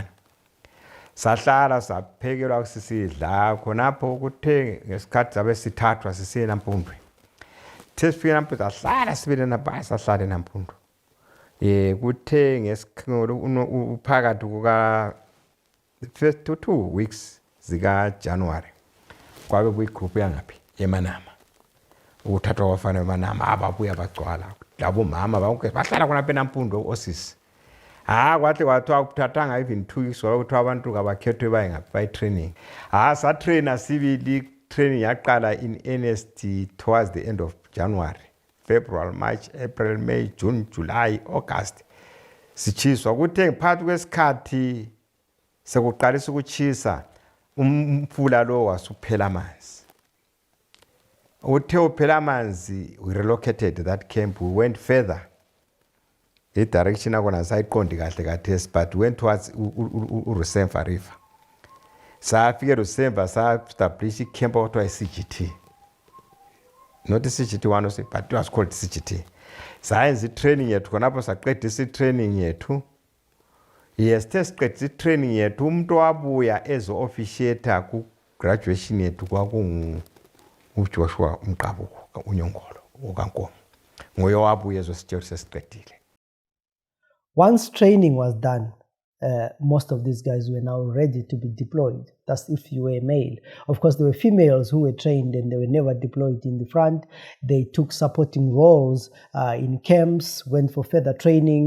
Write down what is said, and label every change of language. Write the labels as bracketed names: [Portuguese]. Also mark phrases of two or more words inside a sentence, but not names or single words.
[North Ndebele] Sahlala saphekelwa sisidla khonapho kuthe ngesikhathi zabe sithathwa sisiye eNampundwe. Sesifike eNampundwe sahlala sibele nabhasi sahlala eNampundwe. Kuthe ngesikhathi phakathi kuka [English] the first 2 weeks [North Ndebele] zika January kwabe kuyigroup yangaphi eManama ukuthathwa kwabafana eManama ababuya bagcwala labo mama bonke bahlala khona lapha eNampundwe osisi. Kwathi kwathiwa ukuthathanga [English] even 2 weeks [North Ndebele] kwakuthiwa abantu kabakhethwe baye ngaphi [English] by training. [North Ndebele] Sa trainer sibili training yaqala [English] in earnest towards the end of January, February, March, April, May, June, July, August. [North Ndebele] Sichiswa kuthe phakathi kwesikhathi sekuqalisa ukuchisa umfula lo wasuphela amanzi. Uthe uphela amanzi [English] we relocated that camp, we went further. The direction [North Ndebele] akona sayiqondi kahle kathesi [English] but went towards uRusemva River. [North Ndebele] Safike Rusemva sa-establish camp okuthiwa iCGT. [English] Not iCGT 106 but it was called CGT. [North Ndebele] Sayenza i-training yethu khonapho saqedisa i-training yethu. Yes, siqedisa i-training yethu umuntu wabuya ezo-officiator ku-graduation yethu uJoshua Mqabuko uNyongolo ukaNkomo. Nguye wabuya ezositshela sesiqedile. [English] Once training was done, most of these guys were now ready to be deployed. That's if you were male. Of course, there were females who were trained and they were never deployed in the front. They took supporting roles in camps, went for further training.